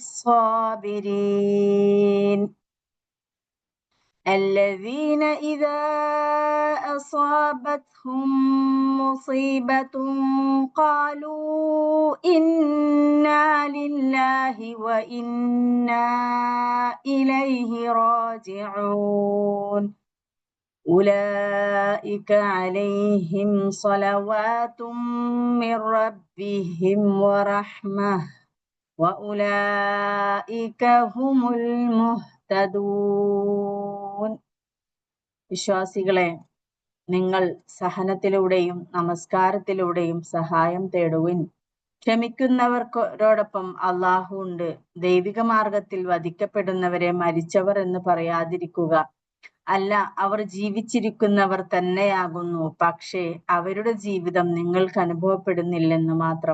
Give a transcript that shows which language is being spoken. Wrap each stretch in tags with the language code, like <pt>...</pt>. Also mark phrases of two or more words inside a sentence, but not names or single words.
<ar>الصابرين الذين إذا أصابتهم مصيبة قالوا إنا لله وإنا إليه راجعون. أولئك عليهم صلوات من ربهم ورحمة وأولئك هم المهتدون.</ar> <ml>വിശ്വാസികളെ, നിങ്ങൾ സഹനത്തിലൂടെയും നമസ്കാരത്തിലൂടെയും സഹായം തേടുവിൻ. ക്ഷമിക്കുന്നവരോടൊപ്പം അള്ളാഹു ഉണ്ട്. ദൈവിക മാർഗത്തിൽ വധിക്കപ്പെടുന്നവരെ മരിച്ചവർ എന്ന് പറയാതിരിക്കുക. അല്ല, അവർ ജീവിച്ചിരിക്കുന്നവർ തന്നെയാകുന്നു, പക്ഷേ അവരുടെ ജീവിതം നിങ്ങൾക്ക് അനുഭവപ്പെടുന്നില്ലെന്ന് മാത്രം.</ml>